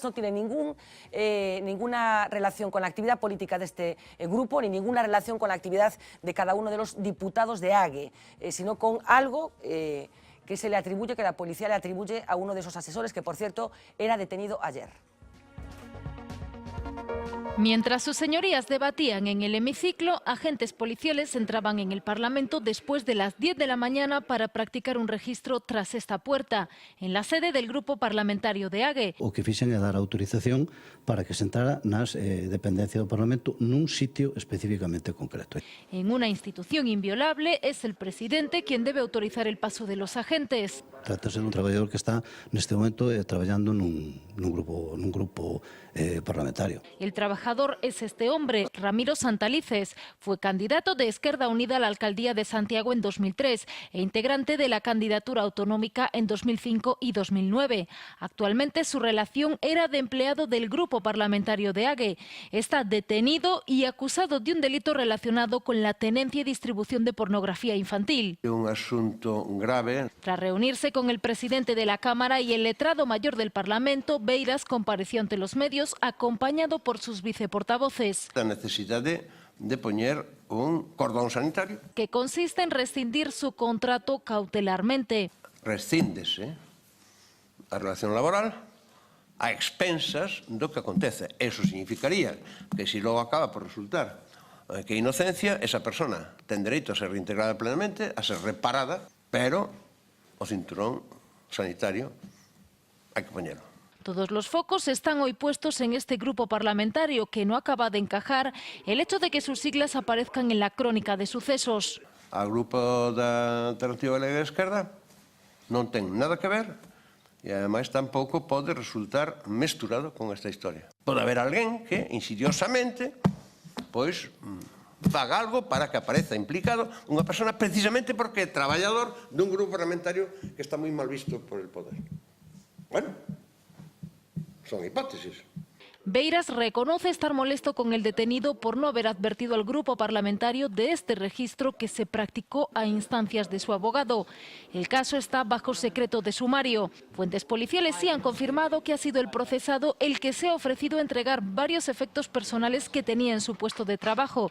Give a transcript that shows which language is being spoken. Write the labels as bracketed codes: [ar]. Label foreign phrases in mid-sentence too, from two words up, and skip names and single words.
[es] No tiene ninguna relación con la actividad política de este grupo, ni ninguna relación con la actividad de cada uno de los diputados de AGE, sino con algo que se le atribuye, que la policía le atribuye a uno de esos asesores, que por cierto era detenido ayer. Mientras sus señorías debatían en el hemiciclo, agentes policiales entraban en el Parlamento después de las 10 de la mañana para practicar un registro tras esta puerta, en la sede del Grupo Parlamentario de AGE. [gl] O que fixen é dar autorización para que se entrara nas dependencias do Parlamento nun sitio especificamente concreto. [es] En una institución inviolable, es el presidente quien debe autorizar el paso de los agentes. [gl] Trátase dun traballador que está neste momento traballando nun grupo parlamentario. [es] El trabajador es este hombre, Ramiro Santalices. Fue candidato de Esquerda Unida a la alcaldía de Santiago en 2003 e integrante de la candidatura autonómica en 2005 y 2009. Actualmente su relación era de empleado del Grupo Parlamentario de AGE. Está detenido y acusado de un delito relacionado con la tenencia y distribución de pornografía infantil. Un asunto grave. Tras reunirse con el presidente de la Cámara y el letrado mayor del Parlamento, Beiras compareció ante los medios acompañado por sus viceportavoces. La necesidad de poner un cordón sanitario. Que consiste en rescindir su contrato cautelarmente. [gl] Rescíndese a relación laboral a expensas do que acontece. Eso significaría que si logo acaba por resultar que hai inocencia, esa persona ten dereito a ser reintegrada plenamente, a ser reparada, pero o cinturón sanitario hai que poñelo. [es] Todos los focos están hoy puestos en este grupo parlamentario que no acaba de encajar el hecho de que sus siglas aparezcan en la crónica de sucesos. [gl] Al grupo da Alternativa Galega de Esquerda non ten nada que ver e ademais tampouco pode resultar mesturado con esta historia. Pode haber alguén que insidiosamente pois faga algo para que apareza implicado unha persona precisamente porque é traballador dun grupo parlamentario que está moi mal visto [es] por el poder. Bueno, son hipótesis. Beiras reconoce estar molesto con el detenido por no haber advertido al grupo parlamentario de este registro que se practicó a instancias de su abogado. El caso está bajo secreto de sumario. Fuentes policiales sí han confirmado que ha sido el procesado el que se ha ofrecido a entregar varios efectos personales que tenía en su puesto de trabajo.